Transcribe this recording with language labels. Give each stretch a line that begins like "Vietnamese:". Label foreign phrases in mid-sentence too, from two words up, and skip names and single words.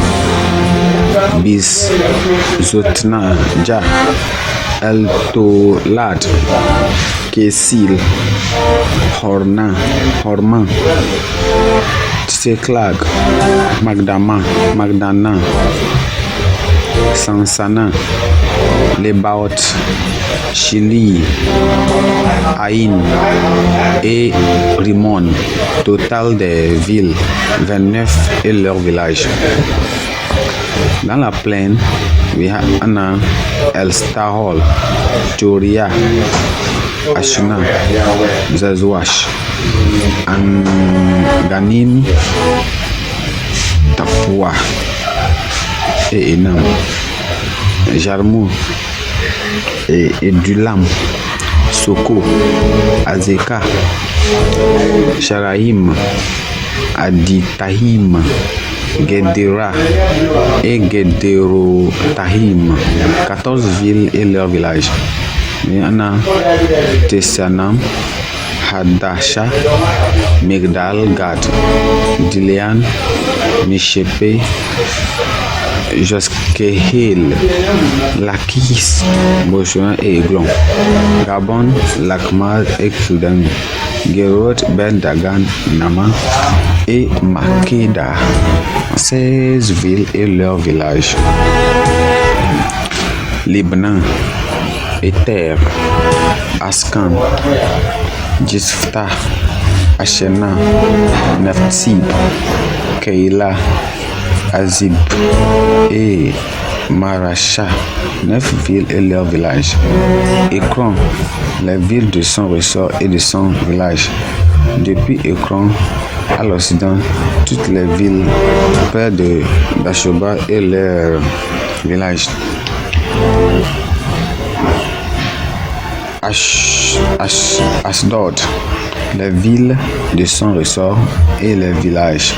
French: Bis, Zotna, Ja, El Tolad, Kesil, Horman, Tseklag, Magdana, Sansana, Lebaot, Chili, Aïn et Rimon, total des villes, 29 et leurs villages. Dans la plaine, Anna, El Stahol, Joria, Ashna, Zazwash, Anganim, Tapua et Enam, Jarmou et Edulam, Soko, Azeka, Sharaim, Aditahim, Gedera et Gederotahim, 14 villes et leurs villages. Yana, Tessanam, Hadasha, Migdal, Gad, Dilean, Mishepe, Joskehil, Lakis, Boshon et Eglon, Gabon, Lakmar et Kudan, Gerot, Ben Dagan, Nama et Makeda, 16 villes et leurs villages. Libnan, Ether, Askan, Jisfta, Ashena, Neftsib, Keila, Azib et Marasha, 9 villes et leurs villages. Ekron, les villes de son ressort et de son village. Depuis Ekron à l'occident, toutes les villes près de Dashoba et leurs villages. Ashdod, les villes de son ressort et les villages.